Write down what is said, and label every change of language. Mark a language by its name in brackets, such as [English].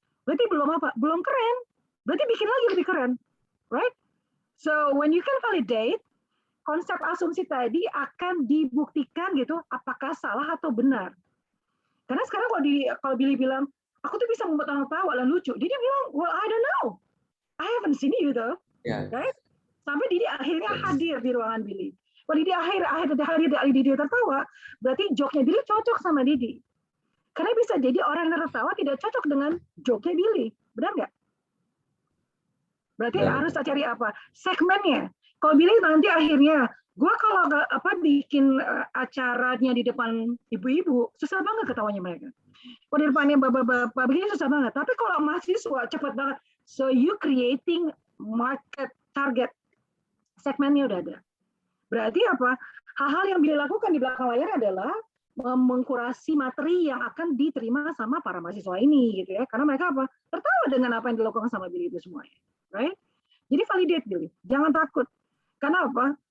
[Indonesian] Berarti belum apa? Belum keren. Berarti bikin lagi lebih keren, [English] right? So when you can validate, [Indonesian] konsep asumsi tadi akan dibuktikan gitu, apakah salah atau benar. Karena sekarang kalau Billy bilang, aku tuh bisa membuat orang tawa dan lucu. Dia bilang, [English] well, I don't know. I haven't seen you though. Yeah. Right? [Indonesian] Sampai Didi akhirnya hadir di ruangan Billy. Kalau Didi hadir Didi tertawa, berarti joke-nya Billy cocok sama Didi. Karena bisa jadi orang yang tertawa tidak cocok dengan joke-nya Billy. Benar nggak? Berarti harus cari apa? Segmennya. Kalau Billy nanti akhirnya, gue kalau bikin acaranya di depan ibu-ibu, susah banget ketawanya mereka. Kalau di depannya bapak-bapak begini susah banget. Tapi kalau mahasiswa cepat banget. [English] So you creating market target. [Indonesian] Segmennya udah ada. Berarti apa? Hal-hal yang Billy lakukan di belakang layar adalah mengkurasi materi yang akan diterima sama para mahasiswa ini gitu ya. Karena mereka apa? Tertawa dengan apa yang dilakukan sama Billy itu semuanya. Right? Jadi validate Billy. Jangan takut. Karena apa?